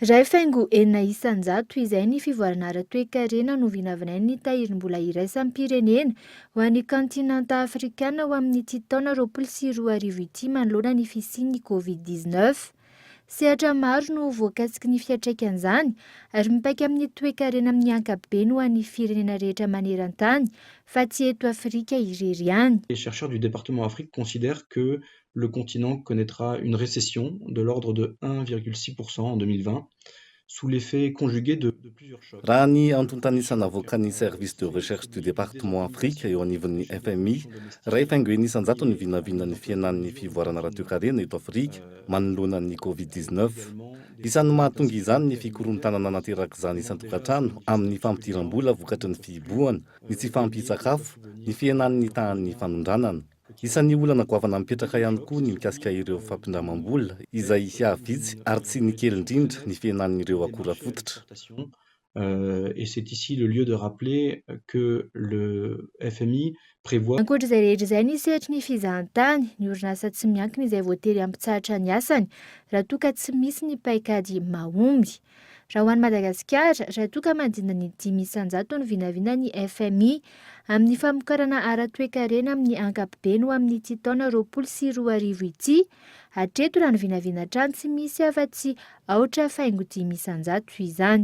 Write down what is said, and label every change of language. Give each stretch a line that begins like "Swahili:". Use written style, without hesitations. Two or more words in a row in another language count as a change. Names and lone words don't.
Malagasy: Ray faingo enina isan-jato izay ny fivoarana ara-toe-karena no vinavinainy ny tahirim-bola iraisam-pirenena ho an'ny kantinanta afrikana ho amin'ny ity taona 2024 ity manoloana ny fisian'ny Covid-19. Sehatra maro no voakasiky ny fiantraikan'izany ary mipaika amin'ny toe-karena amin'ny ankapobeny ho an'ny firenena rehetra maneran-tany fa tsy eto Afrika irery ihany.
French: Les chercheurs du département Afrique considèrent que le continent connaîtra une récession de l'ordre de 1,6% en 2020, sous l'effet conjugué de plusieurs chocs.
Malagasy: Raha ny antontanisana avoakan'ny
French: service de recherche du département Afrique
Malagasy: eo anivon'ny FMI, ray faingo enina isan-jato ny vinavinan'ny fiainan'ny fivoarana ara-toe-karena eto Afrika manoloana ny Covid-19. Isan'ny mahatonga izany ny fikorontanana naterak'izany isan-tokantrano amin'ny fampidiram-bola vokatry ny fihibohana, ny tsy fampitsakafo, ny fiainan'ny tahan'ny fanondranana. Isan'ny olana goavana mipetraka ihany koa ny mikasika ireo fampindramam-bola izay hiavitsy ary tsy ny kely indrindra ny fiainan'ireo akora fototra.
French: Et c'est ici le lieu de rappeler que le FMI prévoit...
Malagasy: Ankoatr'izay rehetra izay ny sehatry ny fizahan-tany, ny orinasa tsy miankina izay voatery ampitsahatra ny asany raha toa ka tsy misy ny paikady mahomby. Raha ho an'i Madagasikara, raha toa ka mandina ny 5 isan-jato ny vinavina ny FMI amin'ny famokarana ara-toe-karena amin'ny ankapobeny ho amin'ny ity taona 2024 ity, hatreto raha ny vinavina hatrany tsy misy afa-tsy aotra faingo 5 isan-jato izany.